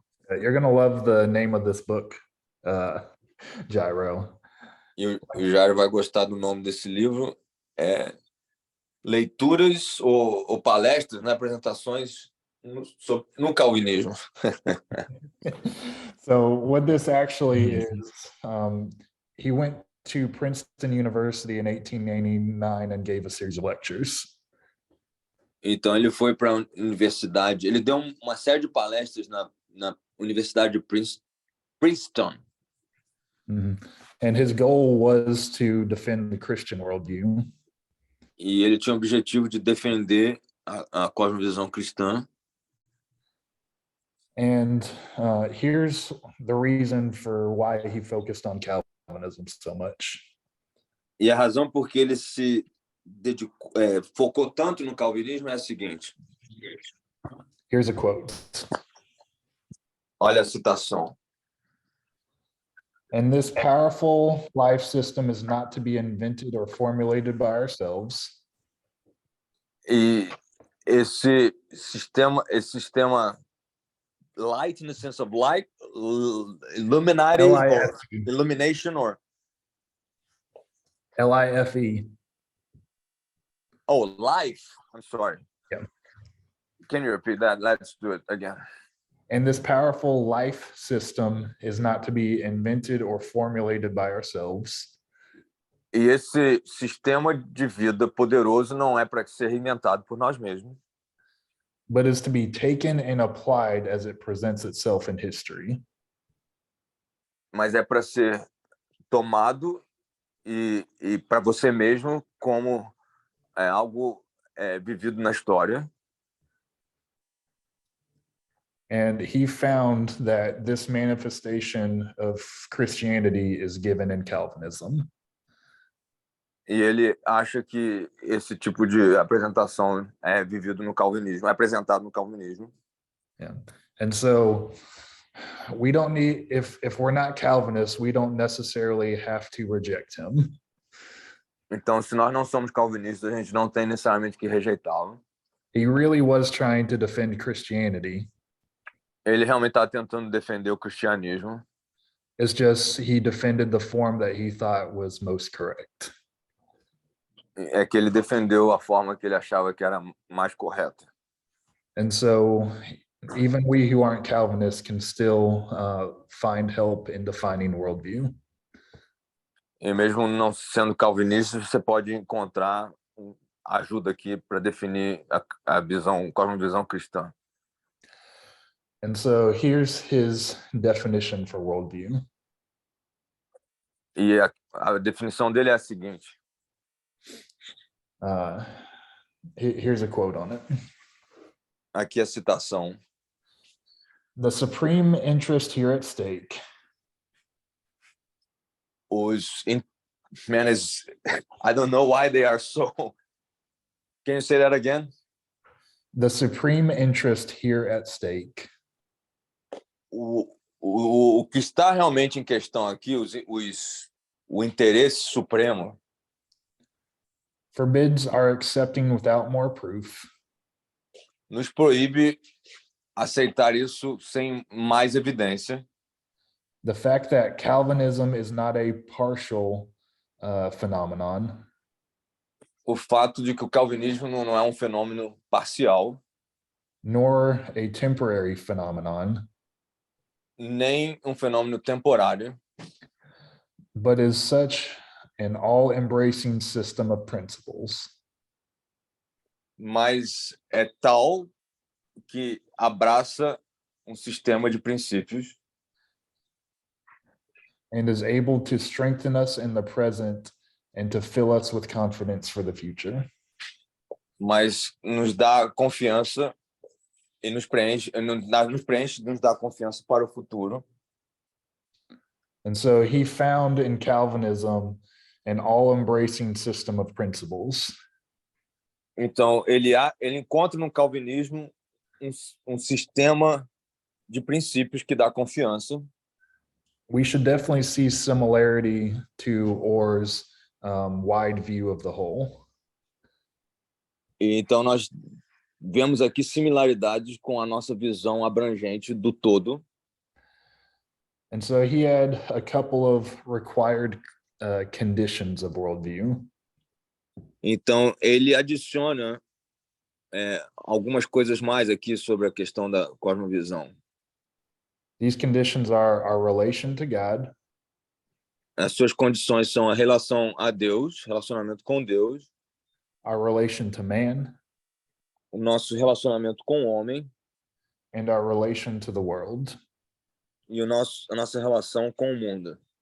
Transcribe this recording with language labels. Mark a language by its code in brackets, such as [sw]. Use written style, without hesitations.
[en] You're going to love the name of this book, Gyro. [pt] E o Jairo vai gostar do nome desse livro. Leituras ou palestras, né, apresentações no calvinismo. [en] So what this actually is, he went to Princeton University in 1889 and gave a series of lectures. [pt] Então ele foi para a universidade, ele deu uma série de palestras na Universidade de Princeton. Mm-hmm. [en] And his goal was to defend the Christian worldview. [pt] E ele tinha o objetivo de defender a cosmovisão cristã. [en] And here's the reason for why he focused on Calvinism so much. [pt] E a razão por que ele se focou tanto no calvinismo é a seguinte. [en] Here's a quote. [pt] Olha a citação. [en] And this powerful life system is not to be invented or formulated by ourselves. [pt] E esse sistema [en] light in the sense of light, illumination or L-I-F-E. Oh, life. I'm sorry. Yeah. Can you repeat that? Let's do it again. And this powerful life system is not to be invented or formulated by ourselves. [pt] E esse sistema de vida poderoso não é para ser inventado por nós mesmos. [en] But is to be taken and applied as it presents itself in history. [pt] Mas é para ser tomado e para você mesmo como algo vivido na história. [en] And he found that this manifestation of Christianity is given in Calvinism. [pt] E ele acha que esse tipo de apresentação é vivido no calvinismo, é apresentado no calvinismo. [en] Yeah. And so we don't need, if we're not Calvinists, we don't necessarily have to reject him. [pt] Então, se nós não somos calvinistas, a gente não tem necessariamente que rejeitá-lo. [en] He really was trying to defend Christianity. [pt] Ele realmente está tentando defender o cristianismo. [en] It's just he defended the form that he thought was most correct. [pt] É que ele defendeu a forma que ele achava que era mais correta. [en] And so even we who aren't Calvinists can still find help in defining worldview. [pt] E mesmo não sendo calvinista, você pode encontrar ajuda aqui para definir a visão, cosmovisão cristã. [en] And so here's his definition for worldview. [pt] E a definição dele é a seguinte. [en] Here's a quote on it. [pt] Aqui a citação. [en] The supreme interest here at stake. Man, I don't know why they are so. Can you say that again? The supreme interest here at stake. [pt] O que está realmente em questão aqui, o interesse supremo, [en] Forbids our accepting without more proof. [pt] Nos proíbe aceitar isso sem mais evidência. [en] The fact that Calvinism is not a partial phenomenon. [pt] O fato de que o calvinismo não é um fenômeno parcial. [en] Nor a temporary phenomenon. [pt] Nem um fenômeno temporário. [en] But is such an all-embracing system of principles. [pt] Mas é tal que abraça um sistema de princípios. [en] And is able to strengthen us in the present and to fill us with confidence for the future. [pt] Mas nos dá confiança e nos preenche, nos dá confiança para o futuro. [en] And so he found in Calvinism an all-embracing system of principles. [pt] Então ele encontra no calvinismo um sistema de princípios que dá confiança. [en] We should definitely see similarity to Orr's wide view of the whole. [pt] E então nós vemos aqui similaridades com a nossa visão abrangente do todo. [en] And so he had a couple of required conditions of worldview. [pt] Então ele adiciona algumas coisas mais aqui sobre a questão da cosmovisão. [en] These conditions are our relation to God. [pt] As suas condições são a relação a Deus, relacionamento com Deus. [en] Our relation to man. [pt] O nosso relacionamento com o homem. [en] And our relation to the world. [pt] E a nossa relação com o mundo.